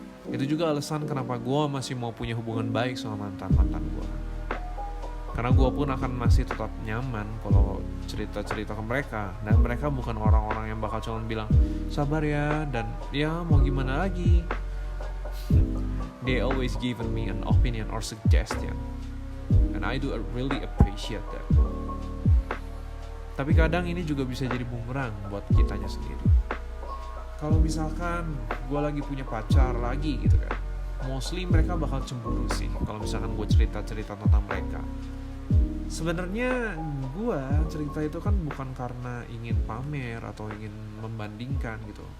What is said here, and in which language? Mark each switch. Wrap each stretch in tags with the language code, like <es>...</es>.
<id>Itu juga alasan kenapa gue masih mau punya hubungan baik sama mantan-mantan gue. Karena gue pun akan masih tetap nyaman kalau cerita-cerita ke mereka. Dan mereka bukan orang-orang yang bakal cuma bilang, sabar ya, dan ya mau gimana lagi.</id> <en>They always given me an opinion or suggestion, and I do really appreciate that.</en> <id>Tapi kadang ini juga bisa jadi bumerang buat kitanya sendiri. Kalau misalkan gue lagi punya pacar lagi gitu kan, mostly mereka bakal cemburu sih kalau misalkan gue cerita-cerita tentang mereka. Sebenarnya gue cerita itu kan bukan karena ingin pamer atau ingin membandingkan gitu.</id>